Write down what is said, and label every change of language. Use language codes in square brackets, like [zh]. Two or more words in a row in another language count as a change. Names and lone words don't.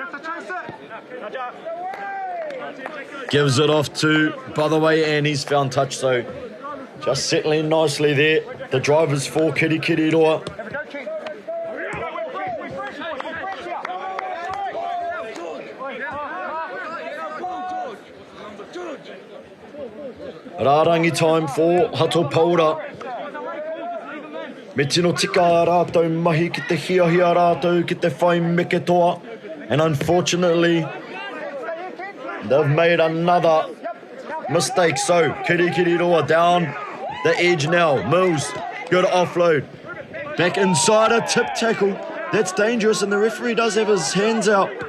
[en] Gives it off to, by the way, and he's found touch, so just settling nicely there. The drivers for Kirikiriroa. Rārangi time for Hato Paura. [mi] Me tino tika rātou mahi ki te hiahia rātou ki te whai meke toa. [en] And unfortunately, they've made another mistake. So, Kirikiriroa down the edge now. Mills, good offload. Back inside a tip tackle. That's dangerous, and the referee does have his hands out.